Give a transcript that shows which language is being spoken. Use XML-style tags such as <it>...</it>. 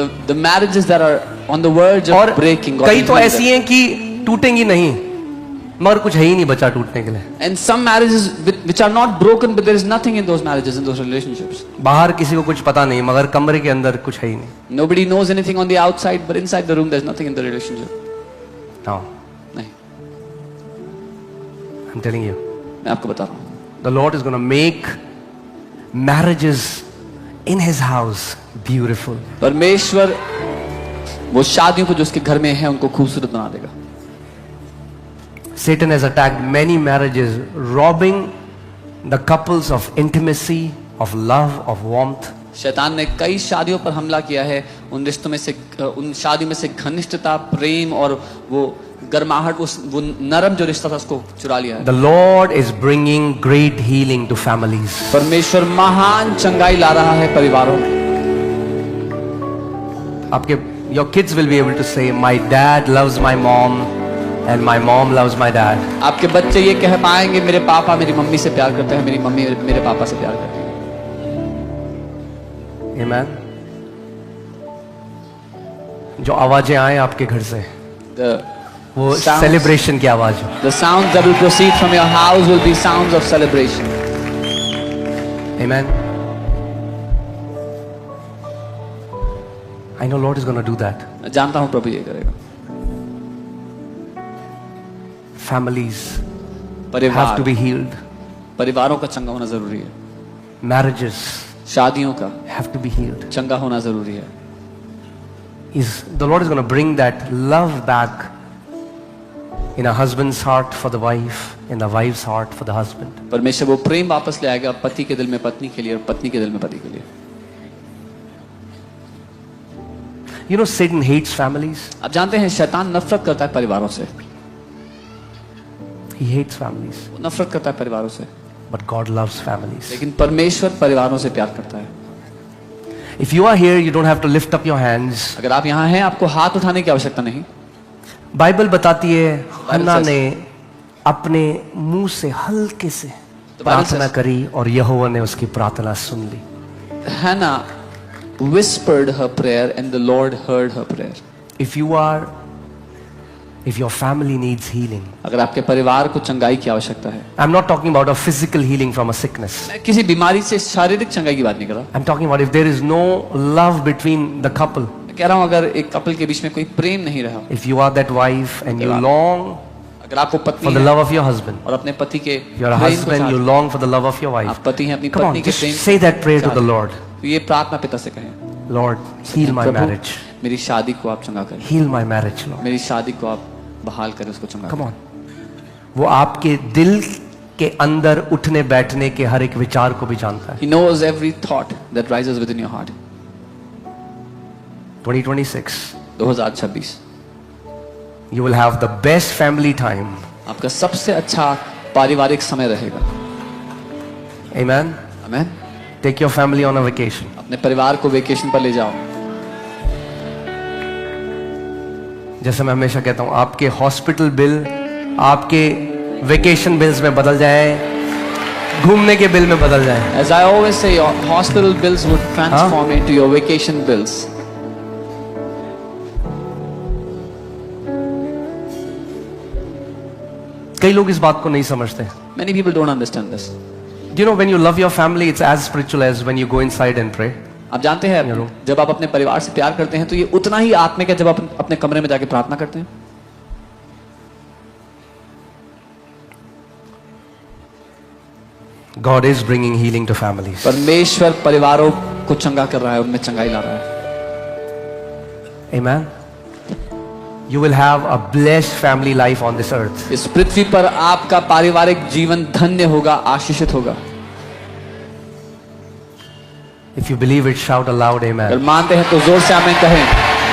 <en>The marriages that are on the verge of breaking.</en> <hi>कई तो ऐसी हैं कि टूटेंगी नहीं, मगर कुछ है ही नहीं बचा टूटने के लिए।</hi> <en>And some marriages which are not broken, but there is nothing in those marriages, in those relationships.</en> <hi>बाहर किसी को कुछ पता नहीं, मगर कमरे के अंदर कुछ है ही नहीं।</hi> <en>Nobody knows anything on the outside, but inside the room there's nothing in the relationship. No,</en> <hi>नहीं,</hi> <en>I'm telling you.</en> <hi>मैं आपको बता रहा हूँ।</hi> <en>The Lord is going to make marriages in His house beautiful.</en> <hi>परमेश्वर वो शादियों को जो उसके घर में है उनको खूबसूरत बना देगा।</hi> <en>Satan has attacked many marriages, robbing the couples of intimacy, of love, of warmth.</en> <hi>शैतान ने कई शादियों पर हमला किया है, उन रिश्तों में से, उन शादियों में से घनिष्ठता, प्रेम और वो गर्माहट, वो नरम जो रिश्ता था उसको चुरा लिया है।</hi> <en>The Lord is bringing great healing to families.</en> <hi>परमेश्वर महान चंगाई ला रहा है परिवारों में। आपके</hi> <en>your kids will be able to say, my dad loves my mom and my mom loves my dad.</en> <hi>आपके बच्चे ये कह पाएंगे, मेरे पापा मेरी मम्मी से प्यार करते हैं, मेरी मम्मी मेरे पापा से प्यार करती है।</hi> <en>Amen.</en> <hi>जो आवाजें आए आपके घर से, वो सेलिब्रेशन की आवाज हो।</hi> <en>The sounds that will proceed from your house will be sounds of celebration. Amen. I know Lord is going to do that.</en> <hi>मैं जानता हूँ प्रभु ये करेगा।</hi> <en>Families have</en> <hi>परिवार</hi> <en>to be healed.</en> <hi>परिवारों का चंगा होना जरूरी है।</hi> <en>Marriages</en> <hi>शादियों का</hi> <en>have to be healed.</en> <hi>चंगा होना जरूरी है।</hi> <en>The Lord is going to bring that love back in a husband's heart for the wife, in the wife's heart for the husband.</en> <hi>परमेश्वर वो प्रेम वापस ले आएगा पति के दिल में पत्नी के लिए और पत्नी के दिल में पति के लिए।</hi> <en>You know, Satan hates families.</en> <hi>आप जानते हैं शैतान नफरत करता है परिवारों से।</hi> <en>He hates families.</en> <hi>वो नफरत करता है परिवारों से,</hi> <en>But God loves families.</en> <hi>लेकिन परमेश्वर परिवारों से प्यार करता है.</hi> <en>If you are here, you don't have to lift up your hands.</en> <hi>अगर आप यहाँ हैं, आपको हाथ उठाने की आवश्यकता नहीं. बाइबल बताती है हन्ना ने अपने मुंह से हल्के से प्रार्थना करी और यहोवा ने उसकी प्रार्थना सुन ली.</hi> <en>Hannah whispered her prayer and the Lord heard her prayer. If your family needs healing,</en> <hi>अगर आपके परिवार को चंगाई की आवश्यकता है,</hi> <en>I'm not talking about a physical healing from a sickness.</en> <hi>मैं किसी बीमारी से शारीरिक चंगाई की बात नहीं कर रहा.</hi> <en>I'm talking about if there is no love between the couple.</en> <hi>मैं कह रहा हूँ अगर एक कपल के बीच में कोई प्रेम नहीं रहा,</hi> <en>If you are that wife and you long</en> <hi>अगर आपको</hi> <en>for</en> <hi>पत्नी</hi> <en>the</en> <hi>है</hi> <en>love of your husband,</en> <hi>और अपने पति के</hi> <en>you're a</en> <hi>प्रेम को</hi> <en>husband, you</en> <hi>चाहते</hi> <en>long for the love of your</en> <hi>हैं,</hi> <en>wife.</en> <hi>आप पति हैं अपनी</hi> <en>Come on,</en> <hi>पत्नी के</hi> <en>just</en> <hi>Prem</hi> <en>say that prayer to the Lord.</en> <hi>तो ये प्रार्थना पिता से कहें,</hi> <en>Lord, heal my</en> <hi>Prabhu,</hi> <en>marriage.</en> <hi>मेरी शादी को आप चंगा करें,</hi> <en>Heal my marriage, Lord.</en> <hi>मेरी शादी को आप बहाल करें, उसको चंगा</hi> <en>Come</en> <hi>करें.</hi> <en>on.</en> <hi>वो आपके दिल के अंदर उठने बैठने के हर एक विचार को भी जानता है.</hi> <en>He knows every thought that rises within your heart. 2026. 2026 You will have the best family time.</en> <hi>आपका सबसे अच्छा पारिवारिक समय रहेगा.</hi> <en>Amen.</en> <hi>Amen.</hi> <en>Take your family on a vacation.</en> <hi>अपने परिवार को वेकेशन पर ले जाओ. जैसे मैं हमेशा कहता हूं, आपके हॉस्पिटल बिल आपके वेकेशन बिल्स में बदल जाए, घूमने के बिल में बदल जाए.</hi> <en>As I always say, your hospital bills would transform into your vacation bills.</en> <hi>कई लोग इस बात को नहीं समझते.</hi> <en>Many people don't understand this. Do you know when you love your family, it's as spiritual as when you go inside and pray.</en> <hi>आप जानते हैं जब आप अपने परिवार से प्यार करते हैं तो ये उतना ही आत्मिक है जब आप अपने कमरे में जाके प्रार्थना करते हैं.</hi> <en>God is bringing healing to families.</en> <hi>परमेश्वर परिवारों को चंगा कर रहा है, उनमें चंगाई ला रहा है.</hi> <en>Amen. You will have a blessed family life on this earth.</en> <hi>इस पृथ्वी पर आपका पारिवारिक जीवन धन्य होगा, आशीषित होगा.</hi> <en>If you believe it, shout aloud,</en> <hi>अगर</hi> <en>amen.</en> <hi>मानते हैं तो जोर से आमीन कहें.</hi>